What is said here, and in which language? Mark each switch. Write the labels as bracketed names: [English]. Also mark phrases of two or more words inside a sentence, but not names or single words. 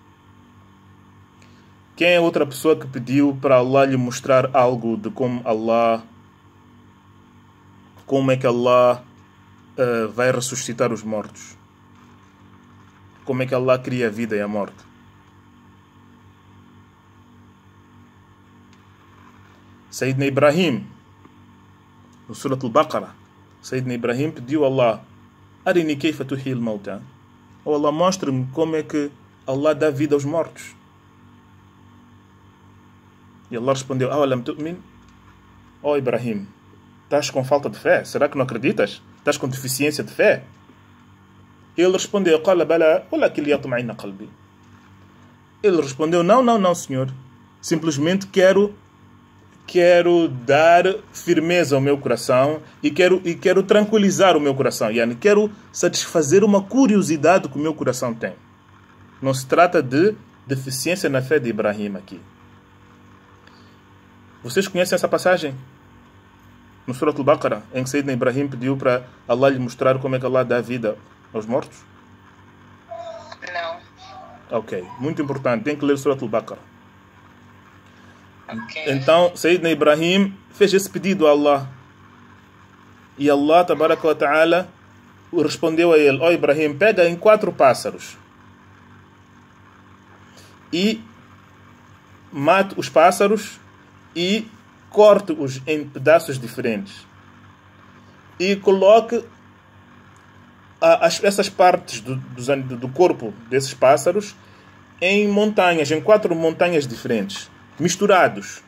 [Portuguese] Quem é outra pessoa que pediu para Allah lhe mostrar algo de como é que Allah vai ressuscitar os mortos? Como é que Allah cria a vida e a morte? Sayyidina Ibrahim, no Surat al-Baqarah, Sayyidina Ibrahim pediu a Allah: [Arabic] أرني كيف تحيي الموتى. [Portuguese] Oh Allah, mostre-me como é que Allah dá vida aos mortos. E Allah respondeu: [Arabic] أولم تؤمن? [Portuguese] Oh Ibrahim, estás com falta de fé? Será que não acreditas? Estás com deficiência de fé? Ele respondeu: [Arabic] قال بلى ولكن ليطمئن قلبي. [Portuguese] Ele respondeu: Não, senhor. Simplesmente quero quero dar firmeza ao meu coração e quero tranquilizar o meu coração. Yani, quero satisfazer uma curiosidade que o meu coração tem. Não se trata de deficiência na fé de Ibrahim aqui. Vocês conhecem essa passagem? No Surat al-Baqarah, em que Sayyidina Ibrahim pediu para Allah lhe mostrar como é que Allah dá vida aos mortos? Não. Ok, muito importante. Tem que ler o Surat al-Baqarah. Ok. Então, Sayyidina Ibrahim fez esse pedido a Allah. E Allah, [Arabic] تبارك وتعالى, [Portuguese] respondeu a ele: ó Ibrahim, pega em 4 pássaros e mate os pássaros e corte-os em pedaços diferentes. E coloque essas partes do corpo desses pássaros em montanhas, em 4 montanhas diferentes, misturados.